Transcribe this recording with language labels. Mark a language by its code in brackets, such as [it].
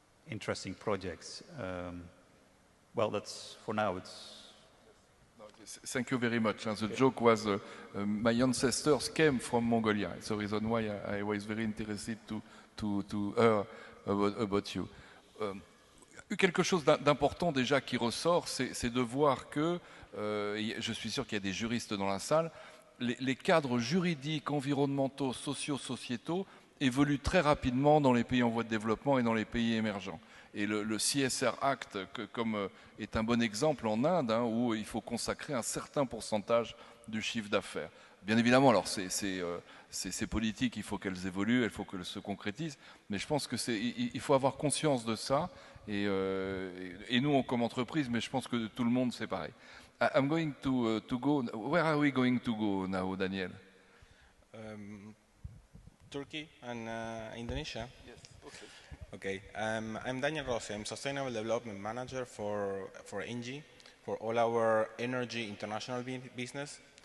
[en] Interesting projects. Well, that's for now. Thank you very much. The joke was my ancestors came from Mongolia. It's the reason why I was very interested to hear about you. [fr] Quelque chose d'important déjà qui ressort, c'est de voir que, je suis sûr qu'il y a des juristes dans la salle, les cadres juridiques, environnementaux, sociaux, sociétaux évoluent très rapidement dans les pays en voie de développement et dans les pays émergents. Et le CSR Act, est un bon exemple en Inde, où il faut consacrer un certain pourcentage du chiffre d'affaires. Bien évidemment, alors ces politiques, il faut qu'elles évoluent, il faut qu'elles se concrétisent, mais je pense il faut avoir conscience de ça, et nous, comme entreprise, mais je pense que tout le monde, c'est pareil. [en] I'm going to go. Where are we going to go now, Daniel? Turkey and Indonesia. Yes. Okay. Okay. I'm Daniel Rossi. I'm Sustainable Development Manager for ENGIE, for all our energy international business.